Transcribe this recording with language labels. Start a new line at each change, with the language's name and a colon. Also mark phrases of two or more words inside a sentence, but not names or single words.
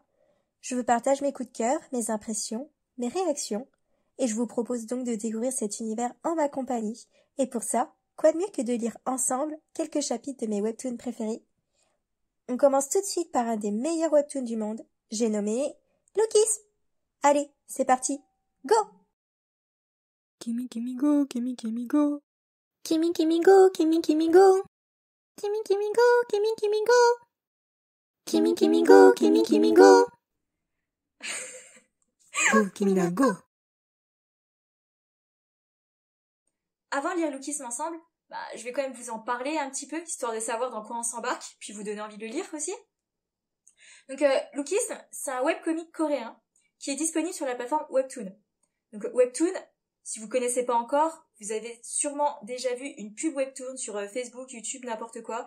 French: Je vous partage mes coups de cœur, mes impressions, mes réactions, et je vous propose donc de découvrir cet univers en ma compagnie. Et pour ça, quoi de mieux que de lire ensemble quelques chapitres de mes webtoons préférés. On commence tout de suite par un des meilleurs webtoons du monde, j'ai nommé Lookism. Allez, c'est parti, go! Kimi Kimi go, Kimi Kimi go. Kimi Kimi go, Kimi Kimi go. Kimi Kimi go, Kimi Kimi go. Kimi Kimi go, Kimi Kimi go. Go, Kimina, go. Avant de lire Lookism ensemble, je vais quand même vous en parler un petit peu, histoire de savoir dans quoi on s'embarque, puis vous donner envie de le lire aussi. Donc Lookism, c'est un webcomic coréen qui est disponible sur la plateforme Webtoon. Donc Webtoon, si vous connaissez pas encore, vous avez sûrement déjà vu une pub Webtoon sur Facebook, YouTube, n'importe quoi.